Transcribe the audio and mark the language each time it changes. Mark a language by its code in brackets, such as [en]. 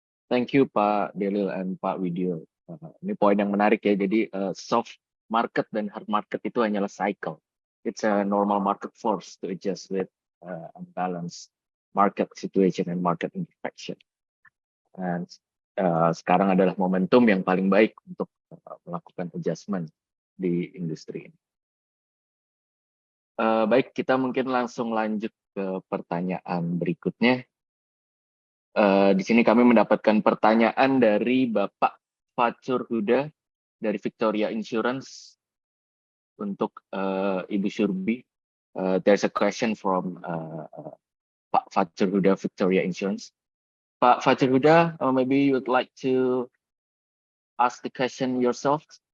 [en] Thank you, Pak Delil and Pak Widyo. [id] Ini poin yang menarik ya. Jadi soft market dan hard market itu hanyalah cycle. [en] It's a normal market force to adjust with unbalanced market situation and market imperfection. [id] And sekarang adalah momentum yang paling baik untuk melakukan adjustment di industri ini. Baik, kita mungkin langsung lanjut ke pertanyaan berikutnya. Di sini kami mendapatkan pertanyaan dari Bapak Fatur Huda dari Victoria Insurance untuk Ibu Surbhi. [en] There's a question from Pak Fatur Huda, Victoria Insurance. Pak Fatur Huda, maybe you would like to ask the question yourself.